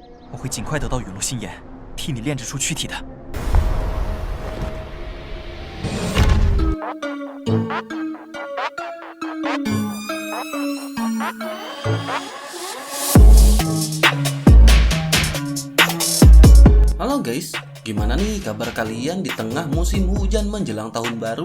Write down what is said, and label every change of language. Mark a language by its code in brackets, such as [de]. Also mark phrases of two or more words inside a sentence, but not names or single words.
[zh] 我会尽快得到陨落心炎，替你炼制出躯体的。 [id] Halo guys, gimana nih kabar kalian di tengah musim hujan menjelang tahun baru?